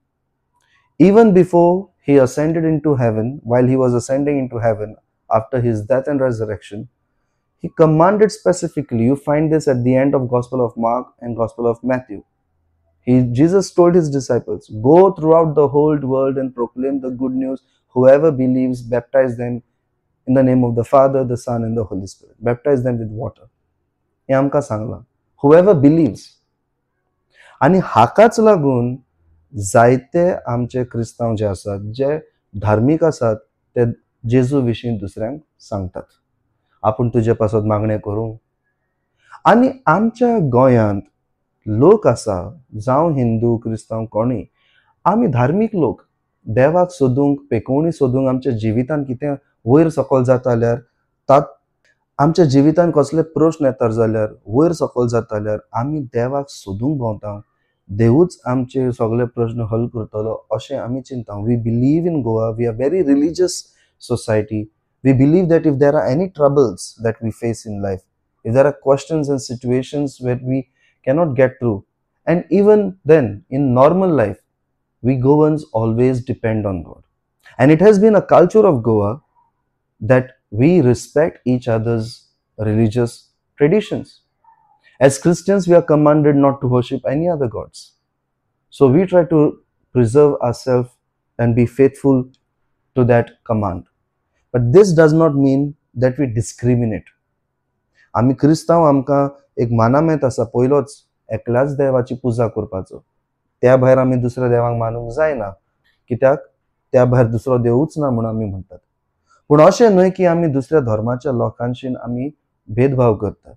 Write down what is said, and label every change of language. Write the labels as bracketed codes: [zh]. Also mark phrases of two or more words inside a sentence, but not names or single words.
[en] Even before he ascended into heaven, while he was ascending into heaven after his death and resurrection, he commanded specifically, you find this at the end of Gospel of Mark and Gospel of Matthew. Jesus told his disciples, go throughout the whole world and proclaim the good news. Whoever believes, baptize them in the name of the Father, the Son and the Holy Spirit. Baptize them with water. [kok] हे आमकां सांगलां. [en] Whoever believes. [kok] आनी हाकाच लागून जायते आमचे क्रिस्तांव जे आसात, जे धार्मीक आसात, ते जेजू विशीं दुसऱ्यांक सांगतात. आपूण तुजे पासत मागणें करूं. आनी आमच्या गोंयांत लोक आसा, जावं हिंदू क्रिस्तांव कोणूय, आमी धार्मीक लोक. देवाक सोदूंक, पेकोवणी सोदूंक आमच्या जिवितान कितें वयर सकयल जाता जाल्यार, आमच्या जिवितान कसले प्रश्न येतात जाल्यार, वयर सकयल जाता जाल्यार आमी देवाक सोदूंक भोंवता. देवूच आमचे सगळे प्रश्न हल करतलो अशें आमी चिंता. [en] We believe in Goa, We are very religious society. We believe that if there are any troubles that we face in life, if there are questions and situations where we cannot get through, and even then in normal life, we Goans always depend on God. And it has been a culture of Goa that we respect each other's religious traditions. As Christians, we are commanded not to worship any other gods. So we try to preserve ourselves and be faithful to that command. But this does not mean that we discriminate. [kok] आमी क्रिस्तांव आमकां एक मानामेत आसा पयलोच एकल्याच देवाची पुजा करपाचो. त्या भायर आमी दुसऱ्या देवाक मानूंक जायना, कित्याक त्या भायर दुसरो देवूच ना म्हणून आमी म्हणटात. पूण अशें न्हय की आमी दुसऱ्या धर्माच्या लोकांशी आमी भेदभाव करतात.